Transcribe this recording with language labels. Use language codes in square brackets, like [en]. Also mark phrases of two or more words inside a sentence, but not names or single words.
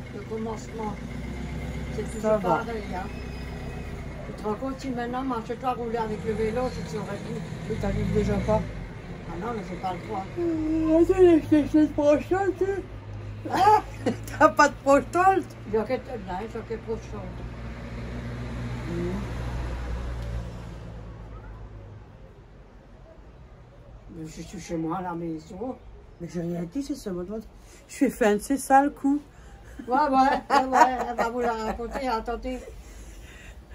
[fr] Le commencement. C'est toujours Ça va. pareil. Hein. Tu te rends compte si maintenant, marche-toi rouler avec le vélo, tu te serais dit. Et t'arrives déjà pas. Ah non, mais j'ai pas le droit. C'est prochain, tu sais. T'as pas de prochain. [sv] Jag är nej, jag är på sjön. [fr] Je suis chez moi à la maison. Mais j'ai rien dit, c'est ça, moi. Je suis fan, c'est ça le coup. Ouais, elle va vous la raconter, attendez.